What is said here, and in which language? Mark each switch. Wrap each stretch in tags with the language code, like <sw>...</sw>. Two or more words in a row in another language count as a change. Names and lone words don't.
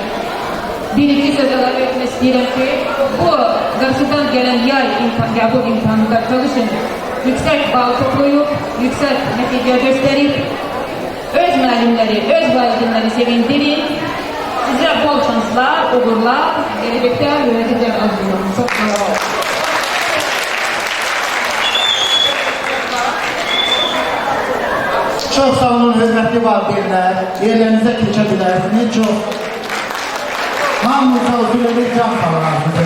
<az>Bir-iki söz əlavə etmək istəyirəm ki, bu qarşıdan gələn yay qəbul imtahanında çalışın, yüksək bal toplayıb, yüksək nəticə göstərib, öz müəllimləri, öz valideynləri sevindirin. Sizə bol şanslar, uğurlar, gələcəkdə yöneticiler arzularım. Çok sağ olun. Çok sağ olun hürmetli valideynler.</az> <tr>Yerlerinize geçebilirsiniz. Çok hamınıza uzun bir can sağlar.</tr>